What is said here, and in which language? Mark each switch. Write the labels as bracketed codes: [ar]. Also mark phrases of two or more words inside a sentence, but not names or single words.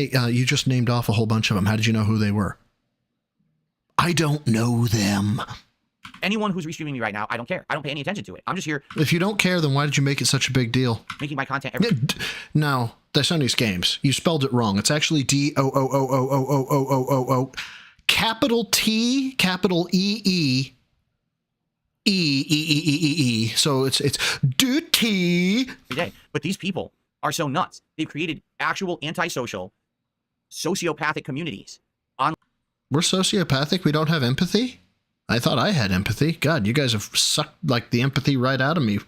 [en] Hey, you just named off a whole bunch of them. How did you know who they were? I don't know them. Anyone who's restreaming me right now, I don't care. I don't pay any attention to it. I'm just here. If you don't care, then why did you make it such a big deal? Making my content No, that's on these games. You spelled it wrong. It's actually D-O-O-O-O-O-O-O-O-O-O. Capital T, capital E-E, E-E-E-E-E-E. So it's duty. But these people are so nuts. They've created actual antisocial, sociopathic communities. We're sociopathic? We don't have empathy? I thought I had empathy. God, you guys have sucked like the empathy right out of me before.